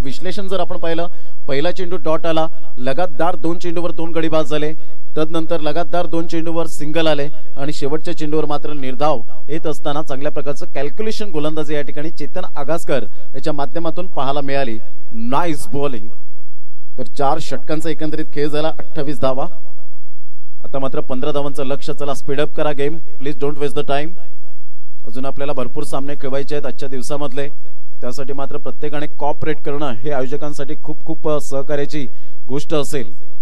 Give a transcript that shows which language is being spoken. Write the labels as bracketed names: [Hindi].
[Marathi] विश्लेषण जर आपण पाहिलं, पहिला चेंडू डॉट आला, लगातार 2 चेंडूवर 2 गडी बाद झाले, तदनंतर लगातार 2 चेंडूवर सिंगल आले आणि शेवटच्या चेंडूवर मात्र निर्धाव येत असताना चांगल्या प्रकारचं कॅल्क्युलेशन गोलंदाजी या ठिकाणी चेतन आगासकर याच्या माध्यमातून पाहायला मिळाली. Nice bowling. तर 4 षटकांचा एकंदरीत खेळ झाला, 28 धावा. आता मात्र 15 धावांचं लक्ष. चला स्पीडअप करा game, [English] Please don't waste the time. [Marathi] अजून आपल्याला भरपूर सामने खेळवायचे आहेत आजच्या दिवसामधले, त्यासाठी मात्र प्रत्येकाने कॉपरेट करणं हे आयोजकांसाठी खूप खूप सहकार्याची गोष्ट असेल.